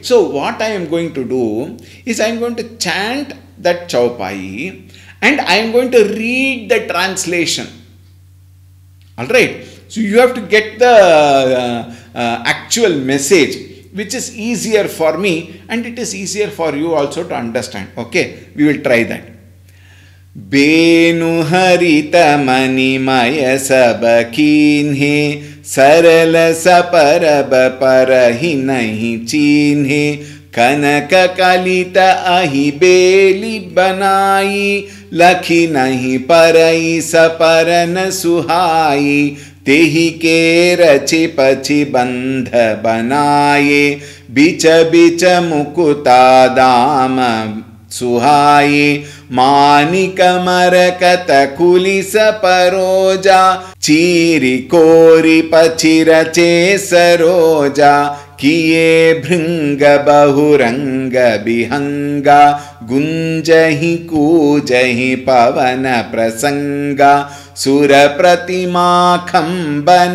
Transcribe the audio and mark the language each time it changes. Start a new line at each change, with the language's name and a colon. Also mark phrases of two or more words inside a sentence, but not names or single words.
English: So, what I am going to do is I am going to chant that chaupai and I am going to read the translation. Alright. So, you have to get the actual message, which is easier for me and it is easier for you also to understand. Okay, we will try that.
Awadhi: बेनु हरित मनि मय सबकीन्हे सरल सपरब परहि नहि चीन्हे कनक कलित अहि बेलि बनाई लखि नहि परइ सपरन सुहाई तेहि के रचि पचि बंध बनाये बिच बिच मुकुता दाम सुहाये मानिक मरकत कुलिस परोजा चीरी कोरी पचि रचे सरोजा किए भृंग बहुरंग बिहंगा गुंजहि कूजहि पवन प्रसंगा सुर प्रतिमा खंबन